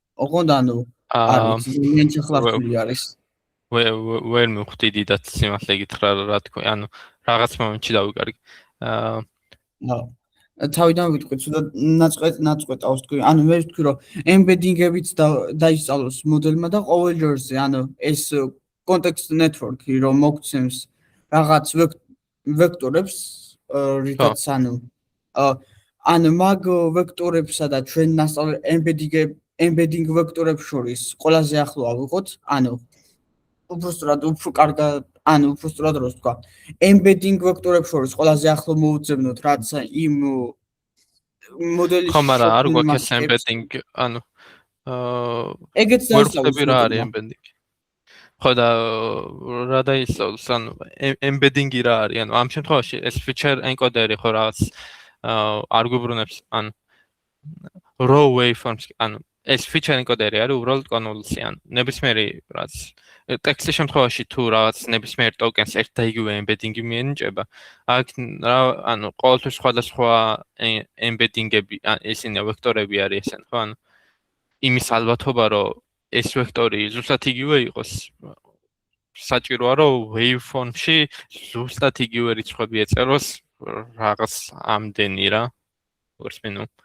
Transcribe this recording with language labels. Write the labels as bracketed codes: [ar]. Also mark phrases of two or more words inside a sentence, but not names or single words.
[ka] ოღონდ ანუ არის ძალიან ჩახლართული არის. ვერ მივხვდი დიდად სიმართლე გითხრა რა თქვი, ანუ რაღაც მომენტში დავიკარგი. თავიდან ვიტყვი, ცუდად ნაწყვეტავს თქვი. ანუ მე ვთქვი, რომ ემბედინგებიც დაისწავლოს მოდელმა და ყოველ ჯერზე, ანუ ეს [en] context network-ი [ka] რომ მოგცემს რაღაც ვექტორებს, რითაც ანუ მაგ ვექტორებსა და ჩვენ ნასწავლე embedding ვექტორებს შორის ყველაზე ახლო ავიღოთ, ანუ უფრო კარგად, ანუ უფრო სწორად როს თქვა. embedding ვექტორებს შორის ყველაზე ახლო მოუძებნოთ, რაც იმ მოდელის ხო, მაგრამ არ გვაქვს ეს embedding, ანუ ეგეც დაისწავლოს რა არის embedding. ხო და რა დაისწავლოს, ანუ embedding-ი რა არის, ანუ ამ შემთხვევაში ეს [en] feature encoder-ი [ka] ხო რაღაც არ გვიბრუნებს, ანუ [en] raw waveforms, [ka] ანუ ეს [en] feature encoder-ი [ka] არის უბრალოდ კონვოლუცია, ანუ ნებისმიერი რაც ტექსტის შემთხვევაში თუ რაღაც ნებისმიერ ტოკენს ერთ და იგივე embedding-ი მიენიჭება, აქ ანუ ყოველთვის სხვადასხვა embedding-ები, ისინი ვექტორები არის ესენ, ხო, ანუ იმის ალბათობა, რომ ეს ვექტორი ზუსტად იგივე იყოს, საჭიროა, რომ waveform-ში ზუსტად იგივე რიცხვები ეწეროს რაღაც ამდენი რა, ვერსმინუ.